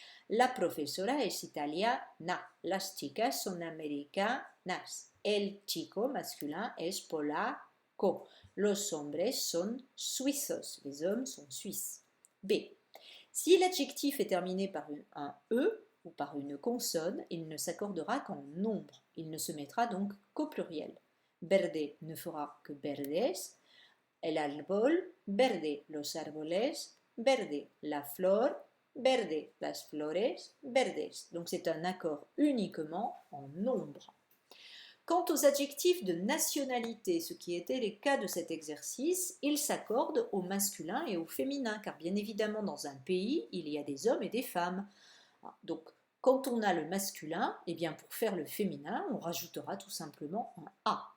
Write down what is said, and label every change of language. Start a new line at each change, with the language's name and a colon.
Spanish: La profesora es italiana, las chicas son americanas, el chico masculin es polaco, los hombres son suizos,
French: les hommes sont suisses.
Spanish: B.
French: Si l'adjectif est terminé par un E ou par une consonne, il ne s'accordera qu'en nombre. Il ne se mettra donc qu'au pluriel.
Spanish: Verde
French: ne fera que
Spanish: verdes, el árbol, verde los árboles, verde la flor, verde las flores, verdes.
French: Donc c'est un accord uniquement en nombre. Quant aux adjectifs de nationalité, ce qui était les cas de cet exercice, ils s'accordent au masculin et au féminin, car bien évidemment dans un pays, il y a des hommes et des femmes. Donc quand on a le masculin, eh bien pour faire le féminin, on rajoutera tout simplement un A.